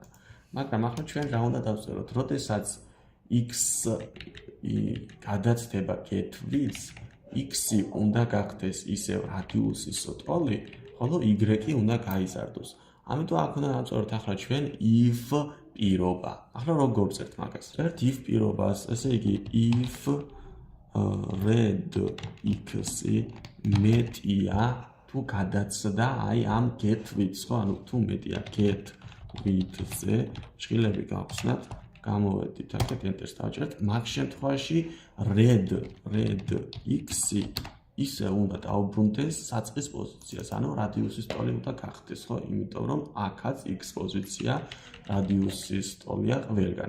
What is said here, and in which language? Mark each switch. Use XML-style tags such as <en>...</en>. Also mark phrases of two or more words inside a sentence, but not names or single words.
<ka>მაგრამ ახლა ჩვენ რა უნდა დავწეროთ? როდესაც x-ი გადაცდება გეთვლის, x-ი უნდა გახდეს ისევ რადიუსის ტოლი, ხოლო y-ი უნდა გაიზარდოს. ამიტომ აქ უნდა დავწეროთ ახლა ჩვენ if პირობა. ახლა როგორ ვწერთ მაგას? ერთ if პირობას, ესე იგი if red x-ი მეტია თუ გადაცდა აი ამ get-width-ს, ხო? ანუ თუ მეტია get-width-ზე, ჭრილები გავხსნათ, გამოვედით აქეთ enter-ს დავჭერთ. მაგ შემთხვევაში red x-ი ისე უნდა დაუბრუნდეს საწყის პოზიციას, ანუ რადიუსის ტოლი უნდა გახდეს, ხო? იმიტომ რომ აქაც x პოზიცია რადიუსის ტოლია ყველგან.</ka>